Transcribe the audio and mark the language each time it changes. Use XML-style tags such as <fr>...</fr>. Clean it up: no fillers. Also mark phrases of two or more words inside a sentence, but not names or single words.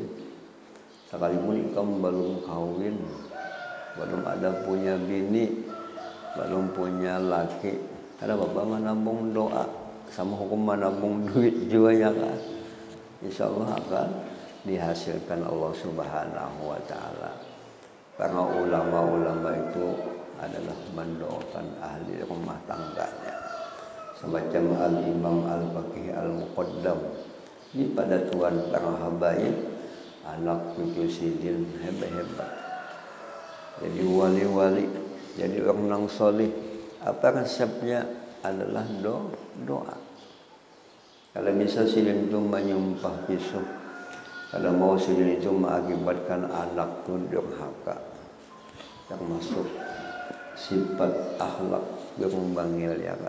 <bjn>Sekalipun ikam belum kawin, belum ada punya bini, belum punya laki, ada bapak menabung doa sama hukum menabung duit juga ya kan.</bjn> <ar>إن شاء الله</ar> <id>akan dihasilkan</id> <ar>الله سبحانه وتعالى.</ar> <id>Karena ulama-ulama itu adalah mendoakan ahli rumah tangganya. Semacam Al-Imam Al-Faqih Al-Muqaddam.</id> <bjn>Ini pada tuan para habaib, anak cucu sidin hebat-hebat.</bjn> <id>Jadi wali-wali, jadi orang soleh. Apa resepnya? Adalah doa.</id> <bjn>Kalau bisa sidin itu menyumpah pisau, kalau mau sidin itu mengakibatkan anak itu durhaka, termasuk sifat akhlak berumbanggil ya kan.</bjn>